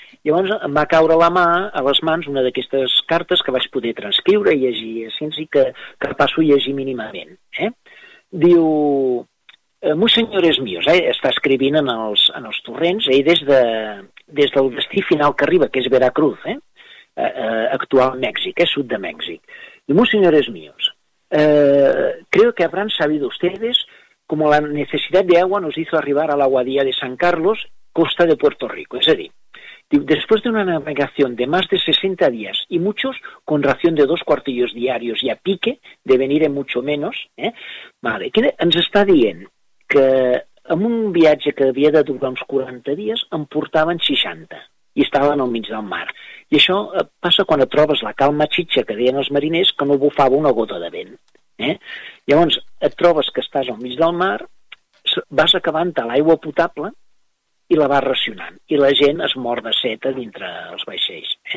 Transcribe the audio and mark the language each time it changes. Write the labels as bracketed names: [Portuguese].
[Catalan] Llavors em va caure la mà, a les mans, una d'aquestes cartes que vaig poder transcriure i llegir així, i que passo a llegir mínimament, eh? Diu, molts [Spanish] senyores míos, [Catalan] està escrivint en els torrents, ell des del destí final que arriba, que és Veracruz, actual Mèxic, sud de Mèxic. Diu, molts [Spanish] senyores míos, creo que habrán sabido ustedes como la necesidad de agua nos hizo arribar a la guadía de San Carlos, costa de Puerto Rico. Es decir, después de una navegación de más de 60 días y muchos, con ración de 2 cuartillos diarios y a pique, de venir en mucho menos, ¿eh? [Catalan] Vale, que ens està dient que en un viatge que havia de durar uns 40 dies em portaven 60 i estaven al mig del mar. I això passa quan et trobes la calma xitxa que deien els mariners que no bufava una gota de vent. Llavors et trobes que estàs al mig del mar, vas acabant a l'aigua potable i la vas racionant, i la gent es mor de set a dintre els vaixells.